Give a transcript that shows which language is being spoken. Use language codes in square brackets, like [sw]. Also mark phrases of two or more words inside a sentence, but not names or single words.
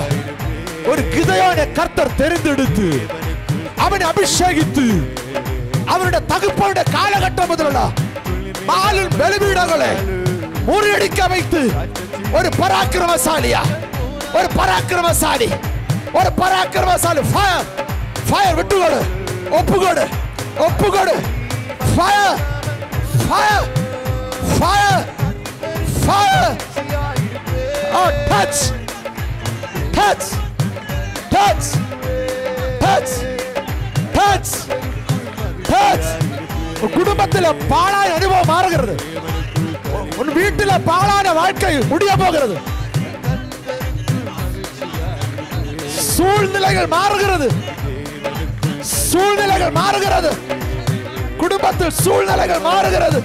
[ta] ஒரு கிதையான கர்த்தர் தெரிந்தெடுத்து அவனை அபிஷேகித்து அவருடைய தகுப்பனுடைய காலகட்டம் முதல்ல மாலின் பலிபீடங்களை முறியடிக்க வைத்து ஒரு பராக்கிரமசாலியா, ஒரு பராக்கிரமசாலி, ஒரு பராக்கிரமசாலி. [en] fire fire [ta] விட்டுகொடு, ஒப்புகொடு, ஒப்புகொடு. [en] fire fire fire fire. Oh, touch, touch, touch, touch, touch, touch. [ta] குடும்பத்தில் பாழாய் அனுபவம் மாறுகிறது. உன் வீட்டில் பாழான வாழ்க்கை முடிய போகிறது. சூழ்நிலைகள் மாறுகிறது. சூழ்நிலைகள் மாறுகிறது. குடும்பத்தில் சூழ்நிலைகள் மாறுகிறது.